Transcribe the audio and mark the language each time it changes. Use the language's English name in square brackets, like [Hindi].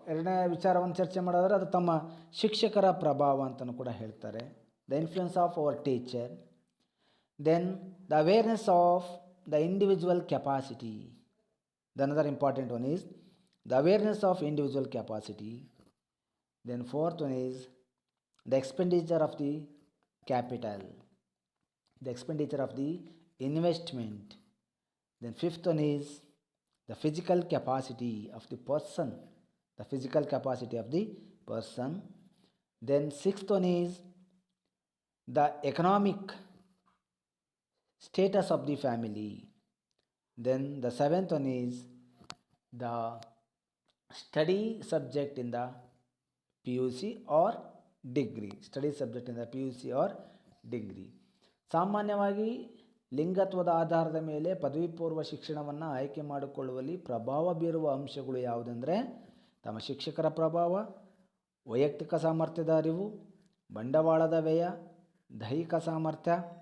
[Kannada] ಎರಡನೇ ವಿಚಾರವನ್ನು ಚರ್ಚೆ ಮಾಡೋದಾದರೆ ಅದು ತಮ್ಮ ಶಿಕ್ಷಕರ ಪ್ರಭಾವ ಅಂತಲೂ ಕೂಡ ಹೇಳ್ತಾರೆ. [English] The influence of our teacher. Then the awareness of the individual capacity. The another important one is the awareness of individual capacity. Then fourth one is the expenditure of the capital, the expenditure of the investment. Then fifth one is the physical capacity of the person, the physical capacity of the person. Then sixth one is the economic status of the family. Then the seventh one is the study subject in the PUC or degree, study subject ಇಂದ PUC or degree. [Kannada] ಸಾಮಾನ್ಯವಾಗಿ ಲಿಂಗತ್ವದ ಆಧಾರದ ಮೇಲೆ ಪದವಿ ಪೂರ್ವ ಶಿಕ್ಷಣವನ್ನು ಆಯ್ಕೆ ಮಾಡಿಕೊಳ್ಳುವಲ್ಲಿ ಪ್ರಭಾವ ಬೀರುವ ಅಂಶಗಳು ಯಾವುದೆಂದರೆ, ತಮ್ಮ ಶಿಕ್ಷಕರ ಪ್ರಭಾವ, ವೈಯಕ್ತಿಕ ಸಾಮರ್ಥ್ಯದ ಅರಿವು, ಬಂಡವಾಳದ ವ್ಯಯ, ದೈಹಿಕ ಸಾಮರ್ಥ್ಯ,